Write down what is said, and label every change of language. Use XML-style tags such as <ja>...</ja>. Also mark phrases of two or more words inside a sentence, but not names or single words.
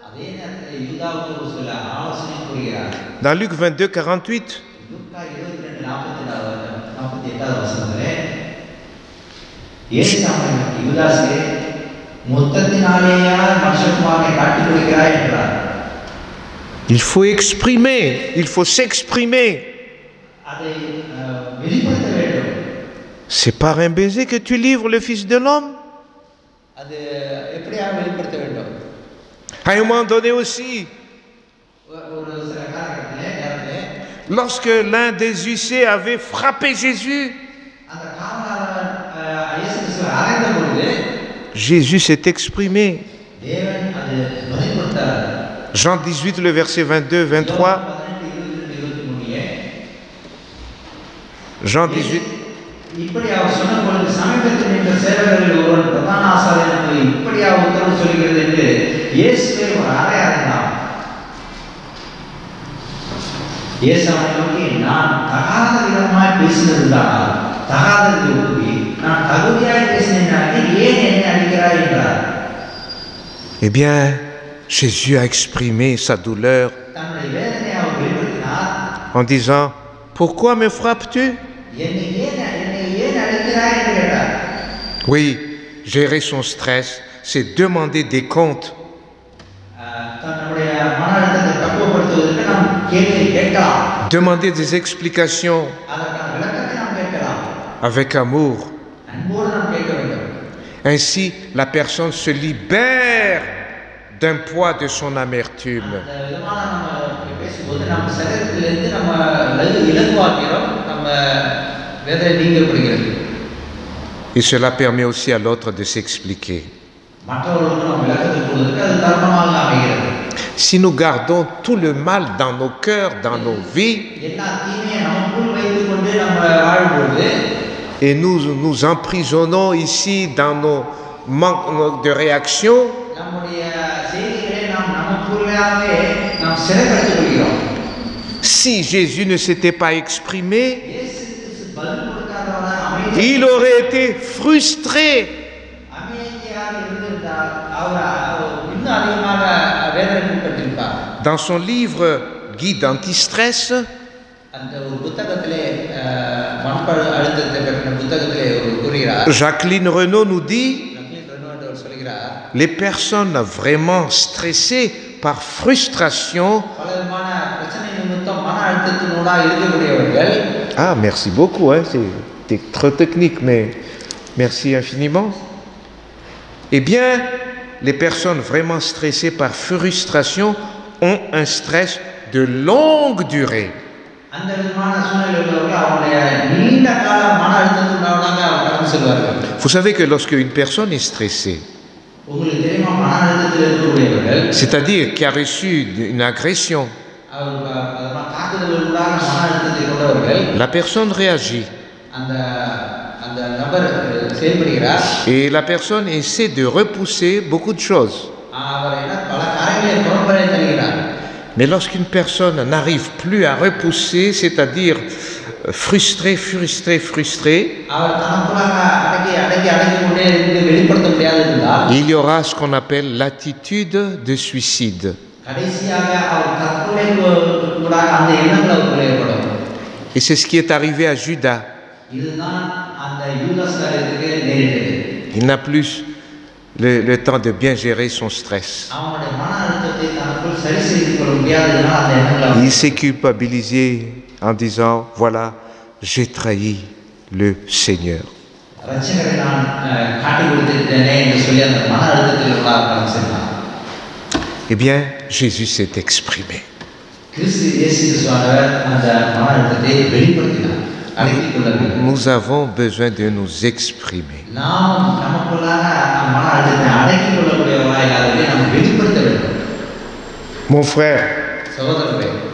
<fr>Dans Luc 22, 48, il faut exprimer, il faut s'exprimer. C'est par un baiser que tu livres le Fils de l'homme.</fr> <ta>அது எப்படியாக வெளிப்படுத்த வேண்டும்?</ta> <fr>À un moment donné aussi,</fr> <ta>ஒரு சில நேரத்திலே</ta> <fr>lorsque l'un des huissiers avait frappé Jésus,</fr> <ta>அந்த காவலாளர் இயேசு கிறிஸ்துவை அறைந்த பொழுது</ta> <fr>Jésus s'est exprimé.</fr> <ta>தேவன் அது வெளிப்படுத்தார்.</ta> <fr>Jean 18, le verset 22, 23. Jean 18.</fr> <ta>இப்படி அவர் சொன்ன பொழுது சமீபத்தில் நின்ற சேவகர்களில் ஒருவன் பிரதான ஆசாரியனுக்கு இப்படியாக உத்தரவு சொல்கிறது என்று இயேசுவை ஒரு அறை அறைந்தான். இயேசு அவனை நோக்கி, நான் தகாத விதமாய் பேசினதுதான் தகாதது ஒப்புவி, நான் தகுதியாய் பேசினேன், ஏன் என்னை அடிக்கிறாய் என்றார்.</ta> <fr>Eh bien, Jésus a exprimé sa douleur</fr> <ta>தன்னுடைய வேதனையை அவர் வெளிப்படுத்தினார்.</ta> <fr>en disant, pourquoi me frappes-tu?</fr> <ta>என்னை ஏன் அடிக்கிறாய் என்று கேட்டார்.</ta> <fr>Oui, gérer son stress, c'est demander des comptes.</fr> <ta>தன்னுடைய மன அழுத்தத்தை பக்குவப்படுத்துவதற்கு நாம் கேள்வி கேட்கலாம்.</ta> <fr>Demander des explications</fr> <ta>அதற்கான விளக்கத்தை நாம் கேட்கலாம்.</ta> <fr>avec amour.</fr> <ta>அன்போடு நாம் கேட்க வேண்டும்.</ta> <fr>Ainsi, la personne se libère d'un poids de son amertume.</fr> <ta>அந்த விதமான நம்ம பேசும்போது நம்ம சரீரத்திலிருந்து நம்ம இலகுவாக்கிறோம், நம்ம வேதனை நீங்கப்படுகிறது.</ta> <fr>Et cela permet aussi à l'autre de s'expliquer.</fr> <ta>மற்றவர்களுக்கு நம்ம விளக்கத்தை கொடுப்பதற்கு அது தருணமாக அமைகிறது.</ta> <fr>Si nous gardons tout le mal dans nos cœurs, dans nos vies,</fr> <ta>எல்லா தீமையை நமக்குள் வைத்துக் கொண்டு நம்ம வாழும்போது</ta> <fr>et nous nous emprisonnons ici dans nos manques de réaction,</fr> <ta>நம்முடைய செய்திகளை நாம் நமக்குள்ளாகவே நாம் சிறைப்படுத்திக் கொள்கிறோம்.</ta> <fr>si Jésus ne s'était pas exprimé,</fr> <ta>இயேசு கிறிஸ்து பதில் கொடுக்காதவராக அமைதியாக</ta> <fr>il aurait été frustré.</fr> <ta>இருந்திருந்தால் அவர் இன்னும் அதிகமாக வேதனைப்பட்டிருப்பார்.</ta> <fr>Dans son livre Guide anti-stress,</fr> <ta>அந்த ஒரு புத்தகத்திலே மனப்பழு அழுத்தத்தை பற்றின புத்தகத்திலே ஒரு கூறுகிறார்.</ta> <fr>Jacqueline Renaud nous dit,</fr> <ta>அவர் சொல்கிறார்,</ta> <fr>les personnes vraiment stressées par frustration.</fr> <ta>பலவிதமான பிரச்சனை நிமித்தம் மன அழுத்தத்தினூடாக இருக்கக்கூடியவர்கள்.</ta> <fr>Ah, merci beaucoup, hein, c'est trop technique, mais merci infiniment. Eh bien, les personnes vraiment stressées par frustration ont un stress de longue durée.</fr> <ta>அந்த விதமான சூழ்நிலைகளில் அவருடைய நீண்ட கால மன அழுத்தத்தினூடாக அவர் கடந்து செல்வார்கள்.</ta> <fr>Vous savez que lorsque une personne est stressée,</fr> <ta>உங்களுக்கு தெரியுமா, மன அழுத்தத்தில் இருக்கக்கூடியவர்கள்,</ta> <fr>c'est-à-dire qui a reçu une agression,</fr> <ta>தாக்குதல்களாக மன அழுத்தத்தை கொண்டவர்கள்,</ta> <fr>la personne réagit</fr> <ta>அந்த நபர் செயல்படுகிறார்.</ta> <fr>et la personne essaie de repousser beaucoup de choses.</fr> <ta>அவர் பல காரியங்களை புறம்பறை தருகிறார்.</ta> <fr>Mais lorsqu'une personne n'arrive plus à repousser, c'est-à-dire frustré,</fr> <ta>அவர் தனக்குள்ளாக அடக்கி கொண்டே இருந்து வெளிப்படுத்த முடியாது இருந்தால்,</ta> <fr>il y aura ce qu'on appelle l'attitude de suicide.</fr> <ta>கடைசியாக அவர் தற்கொலைக்குள்ளாக அந்த எண்ணங்கள் அவருக்குள்ளே ஏற்படும்.</ta> <fr>Et c'est ce qui est arrivé à Judas.</fr> <ta>இதுதான் அந்த யூதாஸ் காரியத்துக்கு நேரிட்டது.</ta> <fr>Il n'a plus le temps de bien gérer son stress.</fr> <ta>அவனுடைய மன அழுத்தத்தை தனக்குள் சரி செய்து கொள்ள முடியாததுனால் அந்த எண்ணங்கள்</ta> <fr>Il s'est culpabilisé en disant, voilà, j'ai trahi le Seigneur.</fr> <ta>ரட்சகரை நான் காட்டி கொடுத்திருந்தேனே என்று சொல்லி அந்த மன அழுத்தத்தில் உள்ளாக சென்றான்.</ta> <fr>Eh bien, Jésus s'est exprimé.</fr> <ta>கிறிஸ்து இயேசு கிறிஸ்துவானவர் அந்த மன அழுத்தத்தை வெளிப்படுத்தினார். அடக்கிக் கொள்ளவில்லை.</ta> <fr>Nous avons besoin de nous exprimer.</fr> <ta>நாம் நமக்குள்ளாக மன அழுத்தத்தை அடக்கிக் கொள்ளக்கூடியவராய் அதை நாம் வெளிப்படுத்த வேண்டும்.</ta> <fr>Mon frère,</fr> <ta>சகோதரர்களே,</ta>